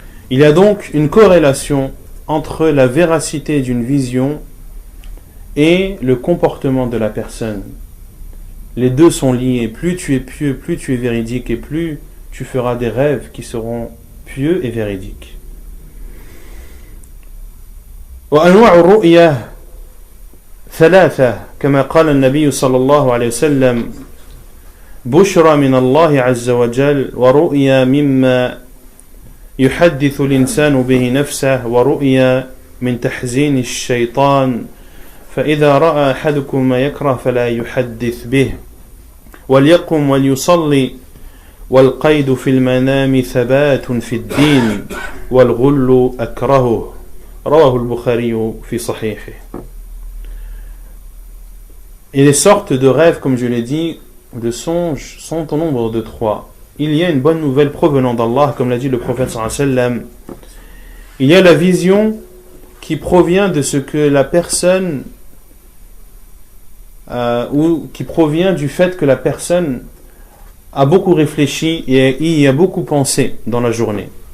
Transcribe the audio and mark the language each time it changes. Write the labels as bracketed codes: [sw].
[fr] Il y a donc une corrélation entre la véracité d'une vision et le comportement de la personne. Les deux sont liés. Plus tu es pieux, plus tu es véridique, et plus tu feras des rêves qui seront pieux et véridiques. [ar] وأنواع الرؤيا ثلاثة كما قال النبي صلى الله عليه وسلم بشرى من الله عز وجل ورؤيا مما يحدث الإنسان به نفسه ورؤيا من تحزين الشيطان فإذا رأى أحدكم ما يكره فلا يحدث به وليقم وليصلي والقيد في المنام ثبات في الدين والغل أكرهه رواه البخاري في صحيحه. [fr] Et les sortes de rêves, comme je l'ai dit, de songes, sont au nombre de 3. Il y a une bonne nouvelle provenant d'Allah, comme l'a dit le prophète sallallahu alayhi wa sallam. Il y a la vision qui provient de ce que la personne ou qui provient du fait que la personne a beaucoup réfléchi et y a beaucoup pensé dans la journée.